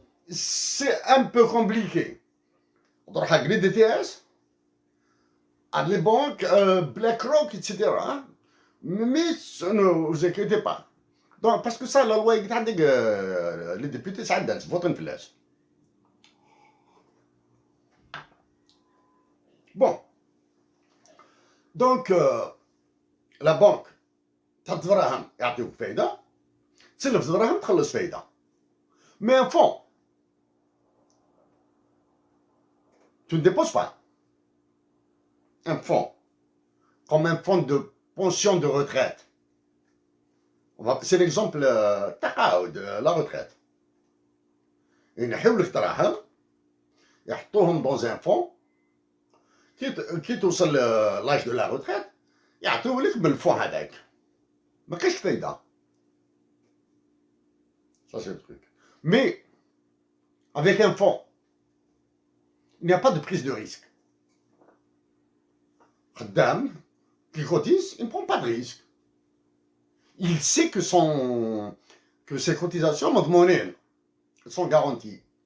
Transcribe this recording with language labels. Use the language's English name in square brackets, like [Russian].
[French] C'est un peu compliqué. On doit régler des DTS, les banques, Black Rock, etc. Hein? Mais ne vous inquiétez pas. Donc, parce que ça, la loi, les députés, ça a votent une place. Bon, donc la banque [Arabic] تحط دراهم يعطيوك فايدة تسلف دراهم تخلص فايدة. [French] Mais un fonds, tu ne déposes pas. Un fonds, comme un fonds de pension de retraite. C'est l'exemple تقاعد la retraite. [Arabic] ينحيو لك دراهم يحطوهم [French] dans un fonds [Arabic] كي توصل لاج دو لا روتريت يعطيولك بالفو هذاك ما كاينش فايده. [French] Ça c'est le truc. Mais avec un fonds, il n'y a pas de prise de risque. Khaddam, qui cotise, il ne prend pas de risque. Il sait que ses cotisations monnaie sont garanties.